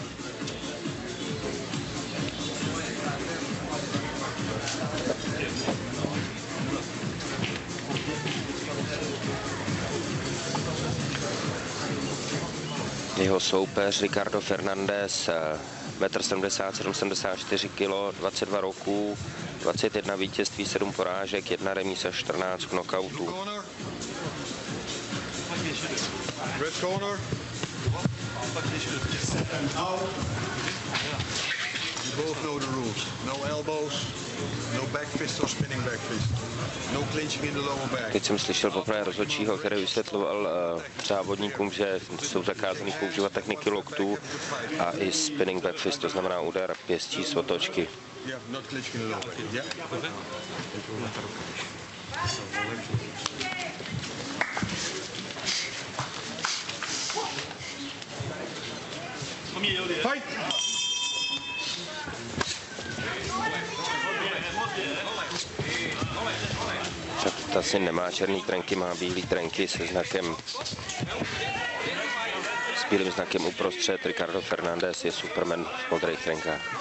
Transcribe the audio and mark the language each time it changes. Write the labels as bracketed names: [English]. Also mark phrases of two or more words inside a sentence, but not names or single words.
[Czech] Jeho soupeř Ricardo Fernandez, 1,77 m, 74 kg, 22 roků, 21 vítězství, 7 porážek, 1 remíza, 14 knockoutů. [English] Red corner. You both know the rules. No elbows, no back fist or spinning back fist. No clinching in the lower back. [Czech] Teď jsem slyšel poprvé rozhodčího, který vysvětloval závodníkům, že jsou zakázaný používat techniky loktů a i [English] spinning back fist, [Czech] to znamená úder pěstí z otočky. [English] Yeah, not clinching in the lower back. Yeah. Fight! [Czech] Tassin nemá černý trenky, má bílý trenky se znakem, s bílým znakem uprostřed. Ricardo Fernandez je Superman v modrých trenkách.